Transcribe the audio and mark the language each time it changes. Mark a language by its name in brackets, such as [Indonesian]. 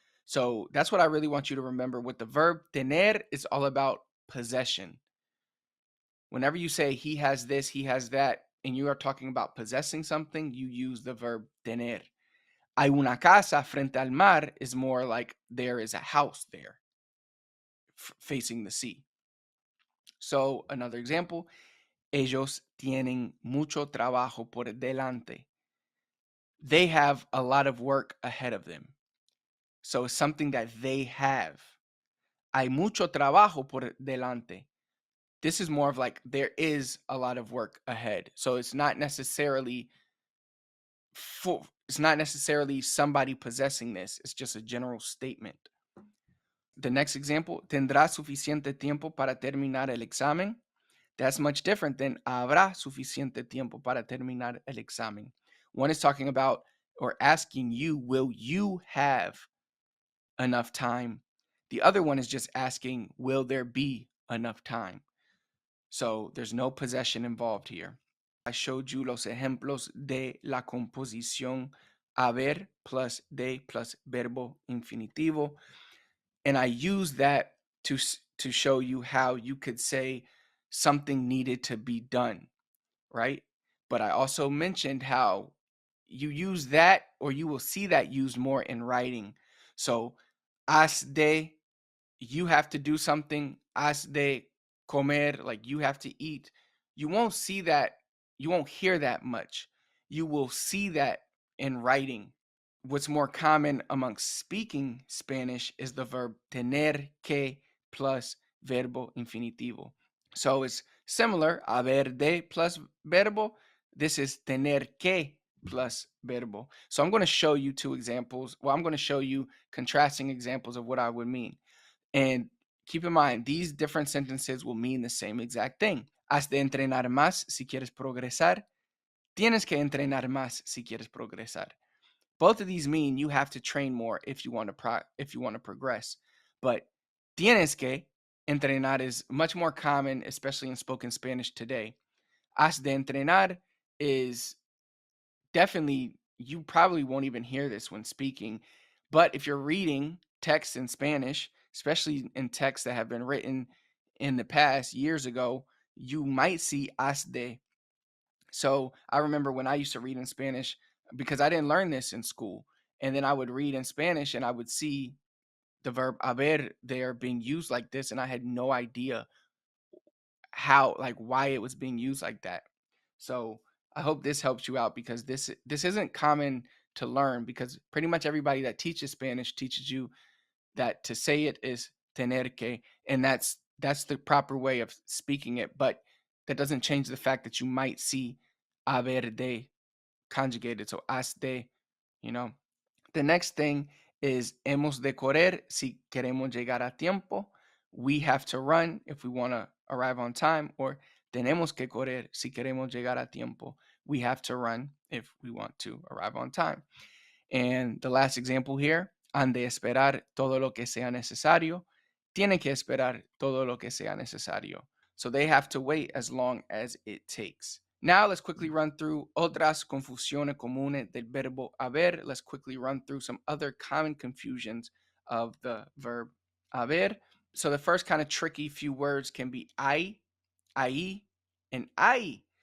[English] So that's what I really want you to remember. With the verb tener, it's all about possession. Whenever you say he has this, he has that, and you are talking about possessing something, you use the verb tener. [Spanish] Hay una casa frente al mar [English] is more like there is a house there facing the sea. So another example, [Spanish] ellos tienen mucho trabajo por delante. [English] They have a lot of work ahead of them. So it's something that they have. [Spanish] Hay mucho trabajo por delante. [English] This is more of like there is a lot of work ahead. So it's not necessarily somebody possessing this. It's just a general statement. The next example, [Spanish] tendrá suficiente tiempo para terminar el examen. [English] That's much different than [Spanish] habrá suficiente tiempo para terminar el examen. [English] One is talking about or asking you, will you have enough time? The other one is just asking, will there be enough time? So there's no possession involved here. I showed you [Spanish] los ejemplos de la composición haber plus de plus verbo infinitivo. [English] And I use that to show you how you could say something needed to be done, right? But I also mentioned how you use that, or you will see that used more in writing. So has de, you have to do something. [Spanish] Has de comer, [English] like you have to eat. You won't see that, you won't hear that much. You will see that in writing. What's more common amongst speaking Spanish is the verb tener que plus verbo infinitivo. So it's similar, haber de plus verbo. This is tener que plus verbo. So I'm going to show you two examples. Well, I'm going to show you contrasting examples of what I would mean. And keep in mind, these different sentences will mean the same exact thing. [Spanish] Has de entrenar más si quieres progresar. Tienes que entrenar más si quieres progresar. [English] Both of these mean you have to train more if you want to progress. But tienes que entrenar is much more common, especially in spoken Spanish today. Has de entrenar is definitely, you probably won't even hear this when speaking. But if you're reading text in Spanish, especially in texts that have been written in the past years ago, you might see has de. So I remember when I used to read in Spanish, because I didn't learn this in school. And then I would read in Spanish and I would see the verb haber there being used like this. And I had no idea how, like, why it was being used like that. So I hope this helps you out, because this isn't common to learn, because pretty much everybody that teaches Spanish teaches you that to say it is tener que, and that's the proper way of speaking it. But that doesn't change the fact that you might see haber de conjugated. So has de, you know. The next thing is [Spanish] hemos de correr si queremos llegar a tiempo. [English] We have to run if we want to arrive on time, or [Spanish] tenemos que correr si queremos llegar a tiempo. [English] We have to run if we want to arrive on time. And the last example here, [Spanish] han de esperar todo lo que sea necesario. Tienen que esperar todo lo que sea necesario. [English] So they have to wait as long as it takes. Now let's quickly run through [Spanish] otras confusiones comunes del verbo haber. [English] Let's quickly run through some other common confusions of the verb haber. So the first kind of tricky few words can be ahí, and ahí.